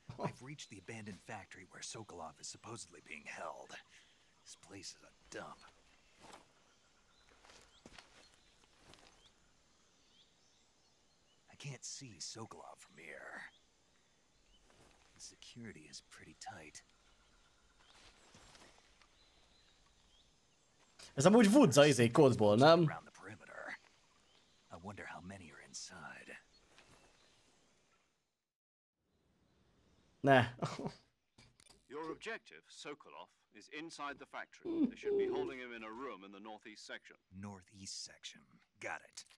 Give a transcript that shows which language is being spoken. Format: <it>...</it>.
<en>I've reached the abandoned factory where Sokolov is supposedly being held. This place is a dump. I can't see Sokolov from here. The security is pretty tight.</en> <hu>Ez amúgy Woods-a izé kódból, nem?</hu> <en>Around the perimeter. I wonder how many are inside.</en> <hu>Ne.</hu> <en>Your objective, Sokolov, is inside the factory. They should be holding him in a room in the northeast section. Northeast section. Got it.</en>